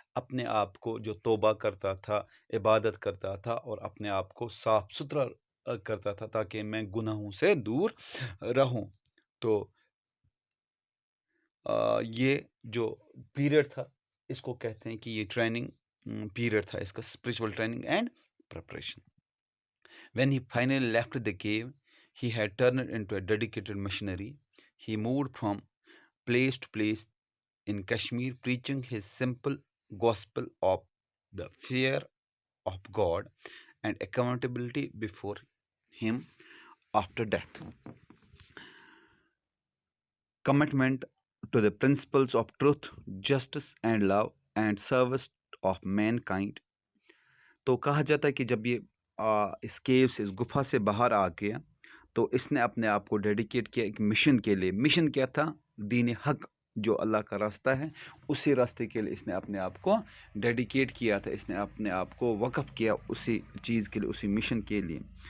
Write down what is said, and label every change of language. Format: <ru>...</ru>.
<hi>अपने आप को जो तौबा करता था, इबादत करता था, और अपने आप को साफ सुथरा करता था, ताकि मैं गुनाहों से दूर रहूं। तो ये जो पीरियड था, इसको कहते हैं कि ये ट्रेनिंग पीरियड था इसका,</hi> <en>Spiritual training and preparation. When he finally left the cave, he had turned into a dedicated missionary. He moved from place to place in Kashmir, preaching his simple gospel of the fear of God and accountability before him after death. Commitment to the principles of truth, justice, and love, and service of mankind.</en> <hi>तो कहा जाता है कि जब ये इस केव से, इस गुफा से बाहर आ गया, तो इसने अपने आप को डेडिकेट किया एक मिशन के लिए। मिशन क्या था? दीन हक, जो अल्लाह का रास्ता है, उसी रास्ते के लिए इसने अपने आप को डेडिकेट किया था। इसने अपने आप को वक़्फ़ किया उसी चीज़ के लिए, उसी मिशन के लिए।</hi>